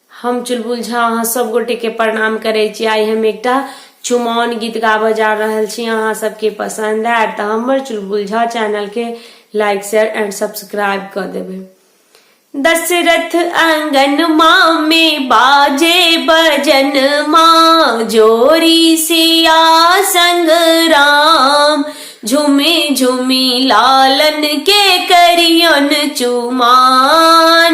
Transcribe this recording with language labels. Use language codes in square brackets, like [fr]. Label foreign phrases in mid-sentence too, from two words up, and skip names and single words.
[mai] हम चुलबुल झा अहाँ सब गोटे के प्रणाम करे छी। आई हम एकटा चुमाओन गीत गाबऽ जा रहल छी, अहाँ सबके पसंद आयत तो हमर चुलबुल झा चैनल के [en] like share and subscribe [mai] कर देबै। दशरथ आंगन माँ में बाजे बजन माँ, जोरी सिया संग राम, झूमी झूमी लालन के करियन चुमान।